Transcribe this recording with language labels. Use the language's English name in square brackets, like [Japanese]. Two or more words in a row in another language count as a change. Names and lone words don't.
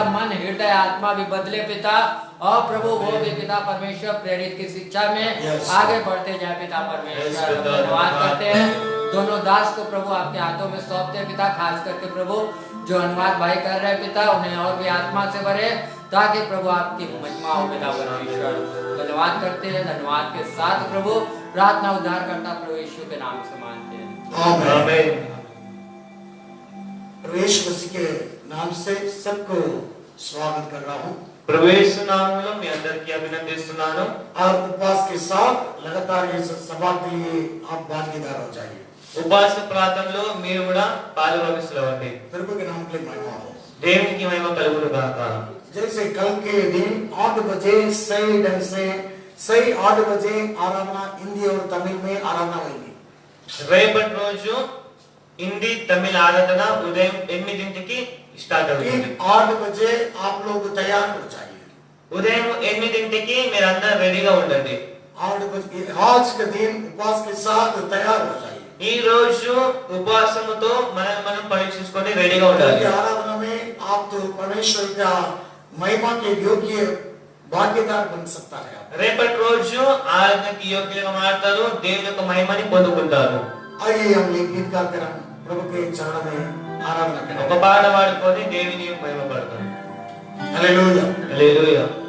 [Hindi] मन हृदय आत्मा भी बदले पिता और प्रभु वो भी पिता परमेश्वर प्रेरित की शिक्षा में आगे बढ़ते जाए पिता परमेश्वर धन्यवाद करते हैं दोनों दास को प्रभु आपके हाथों में सौंपते हैं पिता खास करके प्रभु जो अनुवाद भाई कर रहे हैं पिता उन्हें और भी आत्मा से भरे ताकि प्रभु आपकी महिमा हो पिता परमेश्वर धन्यवाद करते हैं धन्यवाद के साथ प्रभु प्रार्थना उद्धार करता प्रभु यीशु के नाम से मांगते हैं आमीन। प्रभु यीशु मसीह के नाम से सबको स्वागत कर रहा हूँ [Telugu] प्रवेश नामలో మీ అందరికీ అభినందిస్తున్నాను [Hindi] और उपवास के साथ लगातार ये सभा के लिए आप भागीदार हो जाइए [Telugu] ఉపవాస ప్రార్థనలో మీరు కూడా పాలుభాగస్తులవ్వండి [Hindi] प्रभु के नाम के लिए महिमा हो [Telugu] దేవునికి మహిమ కలుగును గాక [Hindi] जैसे कल के दिन 8 बजे सही ढंग से सही 8 बजे आराधना हिंदी और तमिल में आराधना होगी [Telugu] రేపటి రోజు హిందీ తమిళ ఆరాధన ఉదయం 8ంటికి స్టార్ట్ అవుతుంది [Hindi] 8 बजे आप लोग तैयार हो जाइए [Telugu] ఉదయం 8ంటికి మీరందరూ రెడీగా ఉండండి [Hindi] 8 बजे आज के दिन उपवास के साथ तैयार हो जाइए [Telugu] ఈ రోజు ఉపవాసముతో మనం పరీక్షించుకొని రెడీగా ఉండాలి [Hindi] आराधना में आप तो परमेश्वर का महिमा के योग्य भाग्यदार बन सकता है। [Telugu] రేపటి రోజు ఆరాధనకి యోగ్యులుగా మారతారు, దేవుని యొక్క మహిమని పొందుకుంటారు. [Hindi] आइए हम ये गीत गाकर हम प्रभु के चरणों में आराधना करें। [Telugu] ఒక పాట పాడుకొని దేవుని మహిమ పడతారు. [Hindi] हालेलुया। [Telugu] హల్లెలూయా.